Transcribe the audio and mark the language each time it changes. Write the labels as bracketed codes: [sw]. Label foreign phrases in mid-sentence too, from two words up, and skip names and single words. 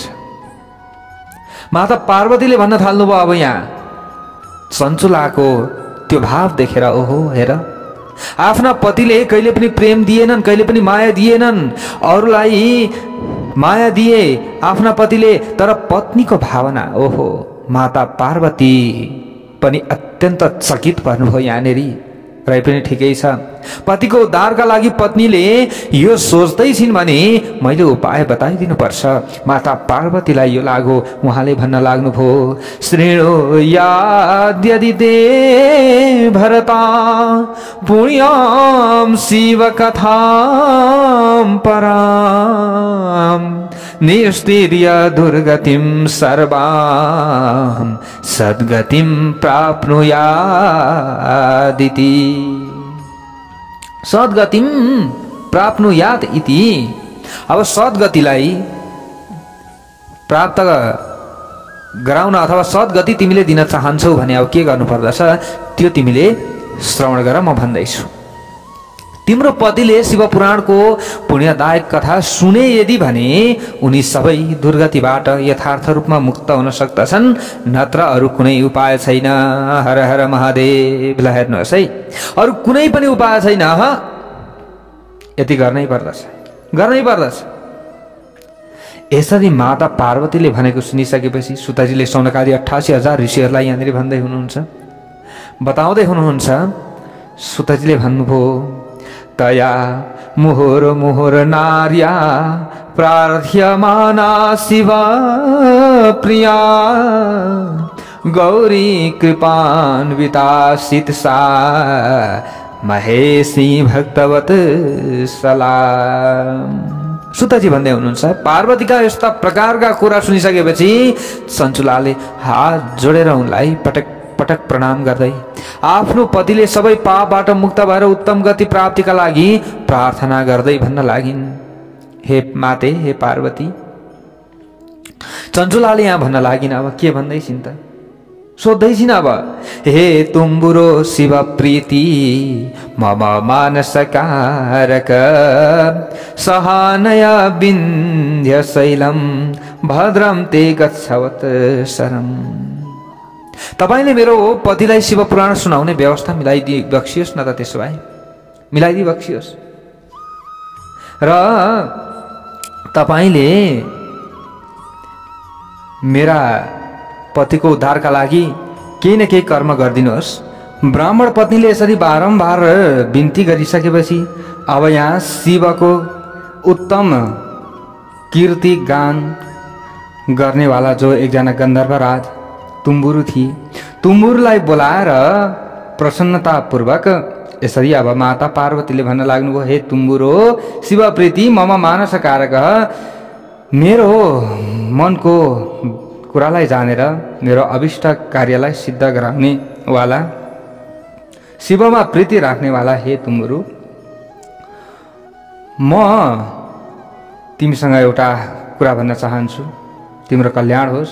[ne] माता पार्वतीले भन्न थाल्नुभयो अब यहाँ चञ्चुलाको त्यो भाव देखेर, ओहो हेर, आफ्ना पतिले कहिले पनि प्रेम दिएनन्, कहिले पनि माया दिएनन्, अरूलाई माया दिए आफ्ना पतिले, तर पत्नीको भावना, ओहो। माता पार्वती पनि अत्यन्त चकित पर्नुभयो यहाँनिर रै पनि ठिकै छ। पतिको उद्धारका लागि पत्नीले यो सोच्दै छिन् भने मैले उपाय बताइदिनु पर्छ। माता पार्वतीलाई यो लाग्यो। उहाँले भन्न लाग्नुभयो, [sa] श्रेणोयाद्यदि ते भरता पुण्यम शिव कथां पराम निस्तीर्य दुर्गतिं सर्वां सद्गतिं प्राप्नुयादिति। सद्गतिं प्राप्नुयात् इति। [ne] अब सद्गतिलाई प्राप्त गराउन अथवा सद्गति तिमीले दिन चाहन्छौ भने अब के गर्नुपर्दछ त्यो तिमीले श्रवण गर। म भन्दैछु, तिम्रो पतिले शिवपुराणको पुण्यदायक कथा सुने यदि भने उनी सबै दुर्गतिबाट यथार्थ रूपमा मुक्त हुन सक्दछन्, नत्र अरू कुनै उपाय छैन। हर हर महादेव। ल हेर्नुहोस् है, अरू कुनै पनि उपाय छैन। यति गर्नै पर्दछ, गर्नै पर्दछ। यसरी माता पार्वतीले भनेको सुनिसकेपछि सुतजीले सौनकादि 88,000 ऋषिहरूलाई यहाँनिर भन्दै हुनुहुन्छ, बताउँदै हुनुहुन्छ। सुतजीले भन्नुभयो, [sa] तया मुहुर मुहुर नार्या प्रार्थ्यमाना शिव प्रिया गौरी कृपान्वितासित सा महेशी भक्तवत सलाम। [ne] सुतजी भन्दै हुनुहुन्छ, पार्वतीका यस्ता प्रकारका कुरा सुनिसकेपछि सञ्चुलाले हात जोडेर उनलाई पटक पटक प्रणाम गर्दै आफ्नो पतिले सबै पापबाट मुक्त भएर उत्तम गति प्राप्तिका लागि प्रार्थना गर्दै भन्न लागिन्, हे माते, हे पार्वती। चञ्चुलाले यहाँ भन्न लागिन्, अब के भन्दैछिन् त, सोध्दैछिन्। [sa] अब हे तुम्बुरो शिव प्रीति मम मानस कारक सहानय विन्ध्य शैलम भद्रम ते गच्छवत शरम। [ne] तपाईले मेरो पतिलाई शिव पुराण सुनाउने व्यवस्था मिलाइदिए बक्सियोस् न त, त्यसो भए मिलाइदिए बक्सियोस्। र तपाईले मेरा पतिको उद्धारका लागि केही न केही कर्म गरिदिनुहोस्। ब्राह्मण पत्नीले यसरी बारम्बार बिन्ती गरिसकेपछि अब यहाँ शिवको उत्तम कीर्ति गान गर्नेवाला जो एकजना गन्धर्वराज तुम्बुरु थिए, तुम्बुरुलाई बोलाएर प्रसन्नतापूर्वक यसरी अब माता पार्वतीले भन्न लाग्नुभयो, [sa] हे तुम्बुरो शिवप्रीति मम मानस कारक, [ne] मेरो मनको कुरालाई जानेर मेरो अभिष्ट कार्यलाई सिद्ध गराउने वाला, शिवमा प्रीति राख्नेवाला हे तुम्बुरु, म तिमीसँग एउटा कुरा भन्न चाहन्छु, तिम्रो कल्याण होस्।